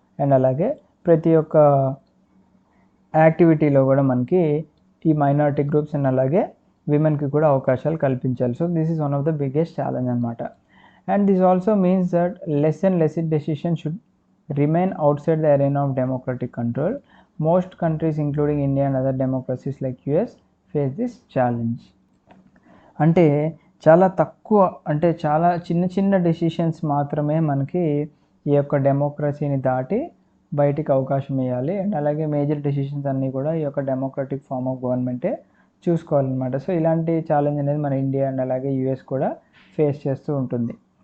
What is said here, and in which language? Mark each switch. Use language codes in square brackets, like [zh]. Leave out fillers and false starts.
[te] And అలాగే ప్రతి ఒక్క యాక్టివిటీలో కూడా మనకి ఈ మైనారిటీ గ్రూప్స్ అండ్ అలాగే విమెన్కి కూడా అవకాశాలు కల్పించాలి. [en] So this is one of the biggest challenge అనమాట. And this also means that less and less decision should remain outside the arena of democratic control. Most countries including India and other democracies like US face this challenge. [te] అంటే చాలా తక్కువ, అంటే చాలా చిన్న చిన్న decisions మాత్రమే మనకి ఈ యొక్క డెమోక్రసీని దాటి బయటికి అవకాశం ఇవ్వాలి. అండ్ అలాగే మేజర్ డెసిషన్స్ అన్నీ కూడా ఈ యొక్క డెమోక్రటిక్ ఫార్మ్ ఆఫ్ గవర్నమెంటే చూసుకోవాలన్నమాట. సో ఇలాంటి ఛాలెంజ్ అనేది మన ఇండియా అండ్ అలాగే యుఎస్ కూడా ఫేస్ చేస్తూ ఉంటుంది.